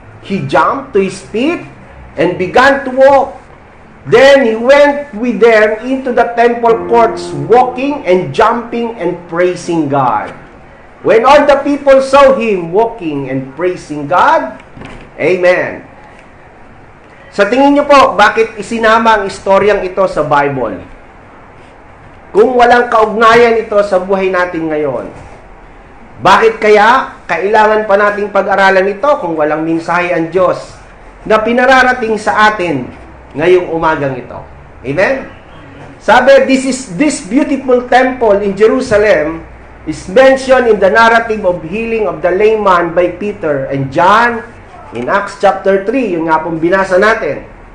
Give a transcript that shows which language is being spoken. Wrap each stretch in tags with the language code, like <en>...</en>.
<en>He jumped to his feet and began to walk. Then he went with them into the temple courts, walking and jumping and praising God. When all the people saw him walking and praising God, Amen.</en> <tl>Sa tingin niyo po, bakit isinama ang istoryang ito sa Bible? Kung walang kaugnayan ito sa buhay natin ngayon, bakit kaya kailangan pa nating pag-aralan ito kung walang mensahe ang Diyos na pinararating sa atin ngayong umagang ito? Amen?</tl> <en>Sabi, this beautiful temple in Jerusalem is mentioned in the narrative of healing of the lame man by Peter and John in Acts chapter 3,</en> <tl>yung nga pong binasa natin.</tl>